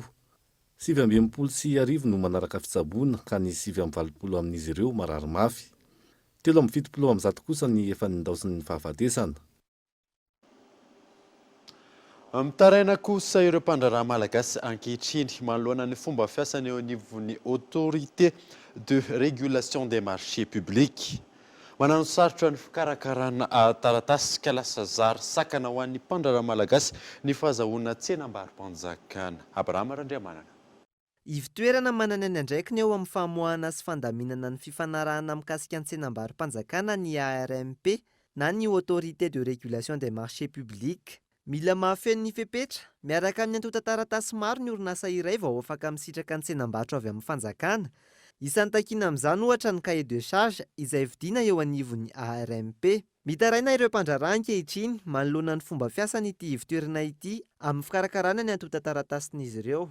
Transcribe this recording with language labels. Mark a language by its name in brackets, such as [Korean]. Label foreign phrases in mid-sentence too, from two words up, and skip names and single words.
[Malagasy] 7,200 no manaraka fitsaboana ka ny 7,20 amin'izy ireo marary mafy. 7,70 amin'izao kosa ny efa nindaosin'ny fahafatesana. Mitaraina kosa ireo mpandraraha malagasy ankehitriny manoloana ny fomba fiasany eo anivon'ny [French] autorité de régulation des marchés publics. [Malagasy] Manano sarotra ny fikarakarana taratasy ka lasa zary sakana ho an'ny mpandraraha malagasy ny fahazahoana tsenam-barim-panjakana. Abrahama Randriamanana. Ivitoerana manana ny andraikiny eo amin'ny famoahana sy fandaminana ny fifanarahana mikasika ny tsenam-barim-panjakana ny ARMP na ny [French] autorité de régulation des marchés publics. [Malagasy] Mila mahafeno ny fepetra, miaraka amin'ny antota taratasy maro ny orinasa iray vao afaka misitraka ny tsenam-barotra avy amin'ny fanjakana. Isan'ny takiana amin'izany ohatra ny [French] cahier de charge [Malagasy] izay vidiana eo anivon'ny ARMP. Mitaraina ireo mpandraraha ankehitriny manoloana ny fomba fiasan'ity ivitoerana ity amin'ny fikarakarana ny antota taratasin'izy ireo.